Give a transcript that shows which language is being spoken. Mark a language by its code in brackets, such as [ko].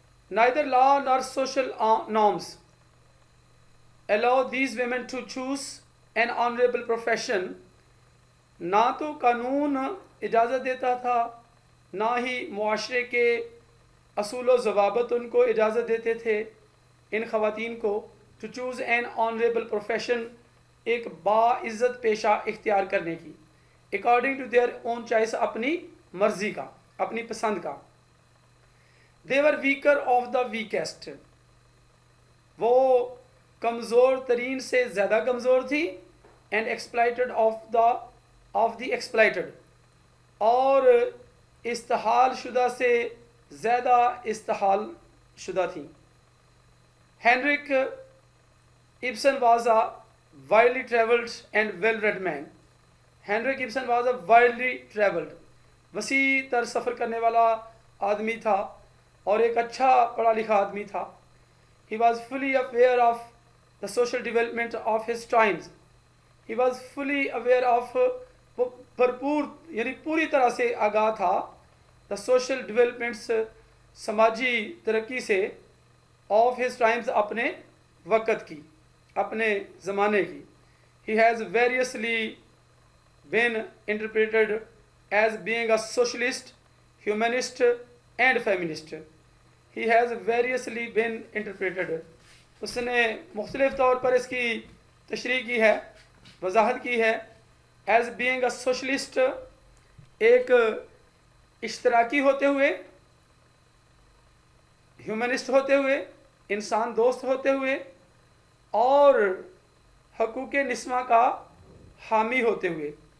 [en] neither law nor social norms allow these women to choose an honorable profession، [ur] نہ تو قانون اجازت دیتا تھا، نہ ہی معاشرے کے اصول و ضوابط ان کو اجازت دیتے تھے ان خواتین کو [en] to choose an honourable profession, [ur] ایک باعزت پیشہ اختیار کرنے کی، [en] according to their own choice, [ur] اپنی مرضی کا، اپنی پسند کا. [en] they were weaker of the weakest, [ur] وہ کمزور ترین سے زیادہ کمزور تھی. [en] and exploited of the exploited, [ur] اور استحال شدہ سے زیادہ استحال شدہ تھیں. [en] Henrik Ibsen was a widely travelled and well read man. Henrik Ibsen was a widely travelled, [ur] وسیع تر سفر کرنے والا آدمی تھا اور ایک اچھا پڑھا لکھا آدمی تھا. [en] he was fully aware of the social development of his times, he was fully aware of, [ur] وہ بھرپور یعنی پوری طرح سے آگاہ تھا دا [en] social developments, [ur] سماجی ترقی سے. [en] of his times [ur] اپنے وقت کی, اپنے زمانے کی. [en] He has variously been interpreted as being a socialist, humanist and feminist. He has variously been interpreted. [ur] اس نے مختلف طور پر اس کی تشریح کی ہے, وضاحت کی ہے. [en] as being a socialist, [ur] ایک اشتراکی ہوتے ہوئے, ہیومنسٹ ہوتے ہوئے, انسان دوست ہوتے ہوئے, اور حقوق نسواں کا حامی ہوتے ہوئے.